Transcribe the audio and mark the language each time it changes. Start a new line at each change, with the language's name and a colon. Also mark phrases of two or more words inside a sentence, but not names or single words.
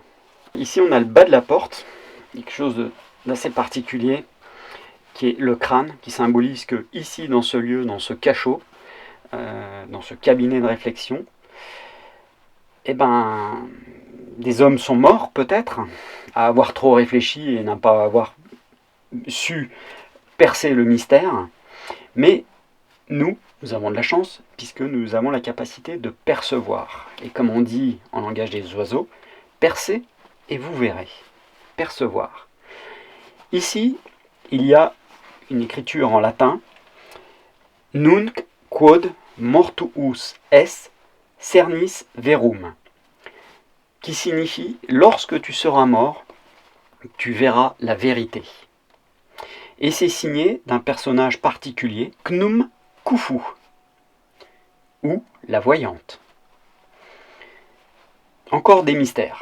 French: Ici on a le bas de la porte, quelque chose d'assez particulier, qui est le crâne, qui symbolise que ici dans ce lieu, dans ce cachot, dans ce cabinet de réflexion, eh ben, des hommes sont morts peut-être, à avoir trop réfléchi et n'a pas avoir su percer le mystère, mais nous avons de la chance puisque nous avons la capacité de percevoir. Et comme on dit en langage des oiseaux, percez et vous verrez. Percevoir. Ici, il y a une écriture en latin,
Latin: nunc quod mortuus es cernis verum,
French: qui signifie lorsque tu seras mort, tu verras la vérité. Et c'est signé d'un personnage particulier, Khnum Khufu, ou la voyante. Encore des mystères.